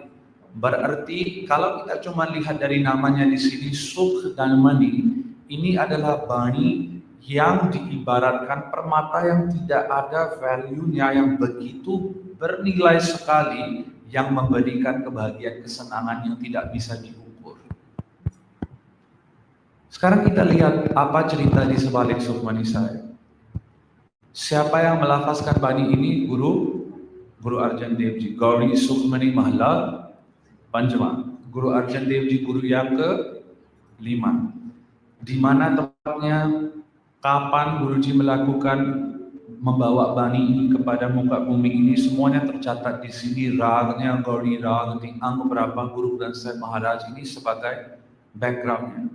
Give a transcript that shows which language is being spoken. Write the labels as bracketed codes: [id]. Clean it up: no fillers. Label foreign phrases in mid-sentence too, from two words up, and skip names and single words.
[id] Berarti kalau kita cuma lihat dari namanya di sini sukh dan money, ini adalah bani yang diibaratkan permata yang tidak ada value-nya, yang begitu bernilai sekali, yang memberikan kebahagiaan, kesenangan yang tidak bisa diukur. Sekarang kita lihat apa cerita di sebalik Sukhmani saya. Siapa yang melafazkan bani ini? Guru Arjan Dev Ji, Gauri Sukhmani Mahla Panjma. Guru Arjan Dev Ji guru yang ke-5. Di mana tempatnya, kapan Guruji melakukan membawa bani ini kepada muka bumi ini, semuanya tercatat di sini. Ragnya Gauri Rag, Ang berapa Guru dan saya Maharaj ini sebagai backgroundnya.